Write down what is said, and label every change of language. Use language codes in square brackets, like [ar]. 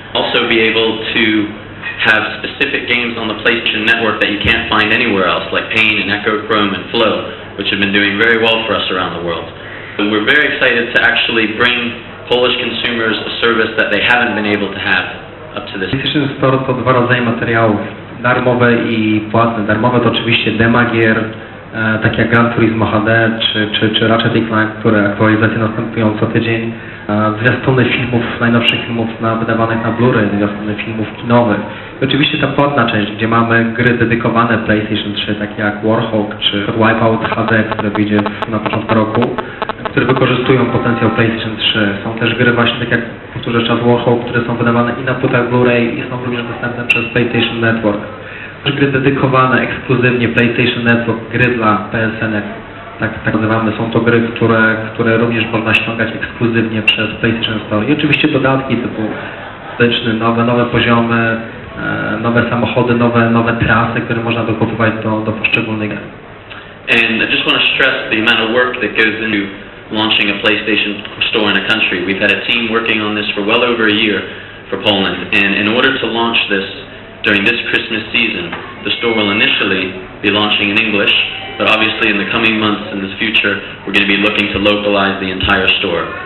[en] Also be able to have specific games on the PlayStation Network that you can't find anywhere else, like Pain and Echo Chrome and Flow, which have been doing very well for us around the world. And we're very excited to actually bring Polish consumers a service that they haven't been able to have up to this. [pl] PlayStation Store to dwa rodzaje materiałów, darmowe i płatne. Darmowe to oczywiście demagier, tak jak Gran Turismo HD, czy Ratchet & Clank, które aktualizacje następują co tydzień. Zwiastuny filmów, najnowszych filmów wydawanych na Blu-ray, zwiastuny filmów kinowych. Oczywiście ta płatna część, gdzie mamy gry dedykowane PlayStation 3, takie jak Warhawk czy Wipeout HD, które wyjdzie na początku roku, które wykorzystują potencjał PlayStation 3. Są też gry właśnie, tak jak powtórzę, czas Warhawk, które są wydawane i na płytach Blu-ray i są również dostępne przez PlayStation Network. Też gry dedykowane ekskluzywnie PlayStation Network, gry dla PSN, tak nazywamy. Są to gry, które również można ściągać ekskluzywnie przez PlayStation Store. I oczywiście dodatki typu styczny, nowe poziomy, nowe samochody, nowe trasy, które można dokupować do poszczególnych gier. [en] And I just want to stress the amount of work that goes into launching a PlayStation store in a country. We've had a team working on this for well over a year for Poland. And in order to launch this during this Christmas season, the store will initially be launching in English, but obviously in the coming months, in this future, we're going to be looking to localize the entire store.